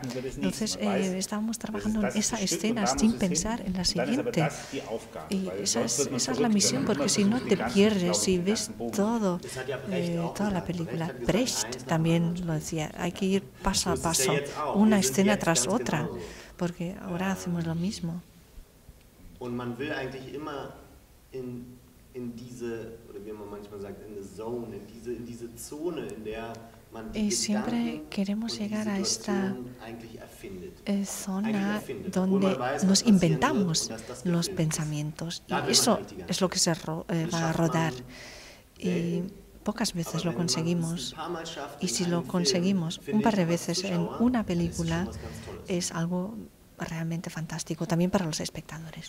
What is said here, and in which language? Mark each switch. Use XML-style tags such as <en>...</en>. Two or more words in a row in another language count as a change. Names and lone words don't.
<es>Entonces estábamos trabajando en esa escena sin pensar en la siguiente. Y esa es la misión, porque si no te pierdes, si ves toda la película. Brecht también lo decía, hay que ir paso a paso, una escena tras otra, porque ahora hacemos lo mismo.</es> <de>Und man will eigentlich immer in diese, oder wie man manchmal sagt,</de> <en>in the zone,</en> <de>in diese Zone, in der</de> <es>y siempre queremos llegar a esta zona donde nos inventamos los pensamientos. Y eso es lo que se va a rodar. Y pocas veces lo conseguimos. Y si lo conseguimos un par de veces en una película, es algo realmente fantástico, también para los espectadores.</es>